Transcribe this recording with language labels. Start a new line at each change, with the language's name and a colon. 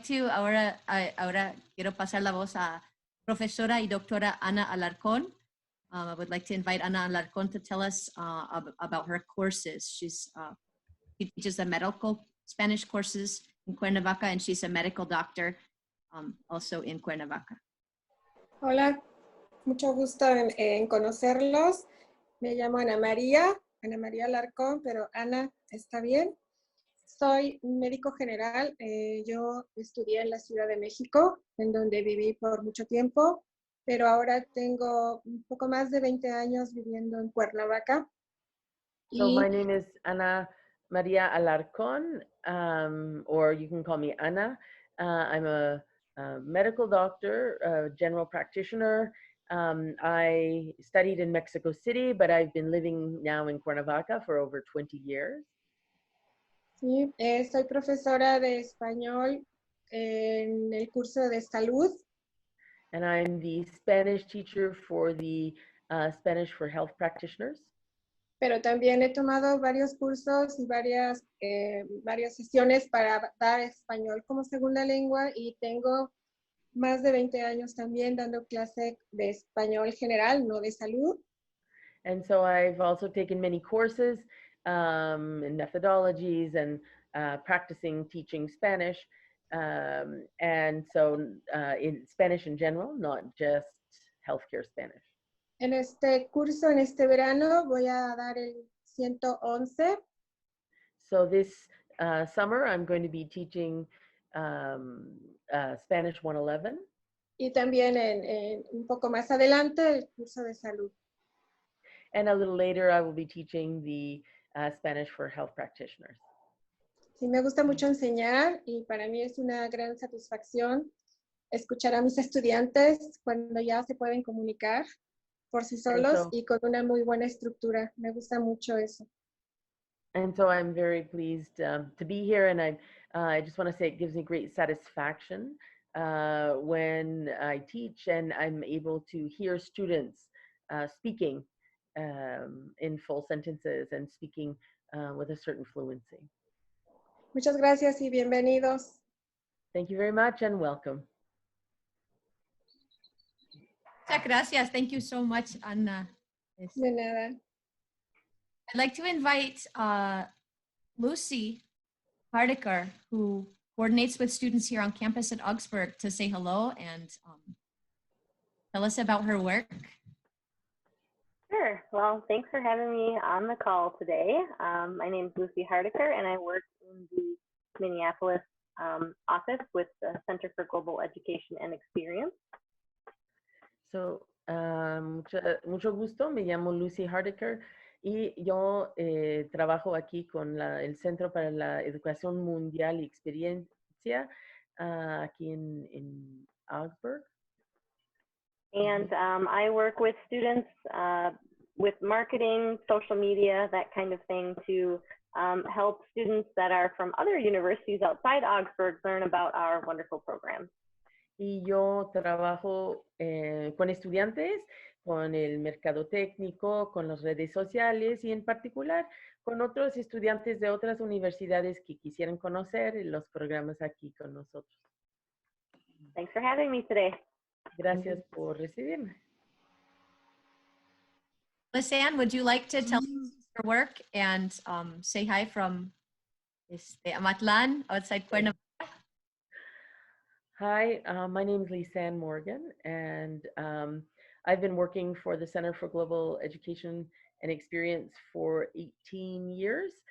Spanish: Ahora quiero pasar la voz a profesora y doctora Ana Alarcón.
English: I would like to invite Ana Alarcón to tell us about her courses. She teaches the medical Spanish courses in Cuernavaca, and she's a medical doctor also in Cuernavaca.
Spanish: Hola, mucho gusto en conocerlos. Me llamo Ana María Alarcón, pero Ana está bien. Soy médico general. Yo estudié en la Ciudad de México, en donde viví por mucho tiempo, pero ahora tengo un poco más de 20 años viviendo en Cuernavaca.
English: So my name is Ana María Alarcón, or you can call me Ana. I'm a medical doctor, a general practitioner. I studied in Mexico City, but I've been living now in Cuernavaca for over 20 years.
Spanish: Sí, soy profesora de español en el curso de salud.
English: And I'm the Spanish teacher for the Spanish for Health practitioners.
Spanish: Pero también he tomado varios cursos y varias sesiones para dar español como segunda lengua, y tengo más de 20 años también dando clase de español general, no de salud.
English: And so I've also taken many courses in methodologies and practicing teaching Spanish. And so in Spanish in general, not just healthcare Spanish.
Spanish: En este curso, en este verano, voy a dar el 111.
English: So this summer, I'm going to be teaching Spanish 111.
Spanish: Y también un poco más adelante el curso de salud.
English: And a little later, I will be teaching the Spanish for Health practitioners.
Spanish: Sí, me gusta mucho enseñar, y para mí es una gran satisfacción escuchar a mis estudiantes cuando ya se pueden comunicar por sí solos y con una muy buena estructura. Me gusta mucho eso.
English: And so I'm very pleased to be here, and I just want to say it gives me great satisfaction when I teach and I'm able to hear students speaking in full sentences and speaking with a certain fluency.
Spanish: Muchas gracias y bienvenidos.
English: Thank you very much and welcome.
Spanish: Muchas gracias.
English: Thank you so much, Ana.
Spanish: De nada.
English: I'd like to invite Lucy Partaker, who coordinates with students here on campus at Augsburg, to say hello and tell us about her work. Sure. Well, thanks for having me on the call today. My name is Lucy Hardiker, and I work in the Minneapolis office with the Center for Global Education and Experience.
Spanish: So, mucho gusto. Me llamo Lucy Hardiker y yo trabajo aquí con el Centro para la Educación Mundial y Experiencia aquí en Augsburg.
English: And I work with students with marketing, social media, that kind of thing, to help students that are from other universities outside Augsburg learn about our wonderful programs.
Spanish: Y yo trabajo con estudiantes, con el mercado técnico, con las redes sociales y en particular con otros estudiantes de otras universidades que quisieran conocer los programas aquí con nosotros.
English: Thanks for having me today.
Spanish: Gracias por recibirme.
English: Lisanne, would you like to tell us your work and say hi from Amatlan outside Cuernavaca? Hi, my name is Lisanne Morgan, and I've been working for the Center for Global Education and Experience for 18 years.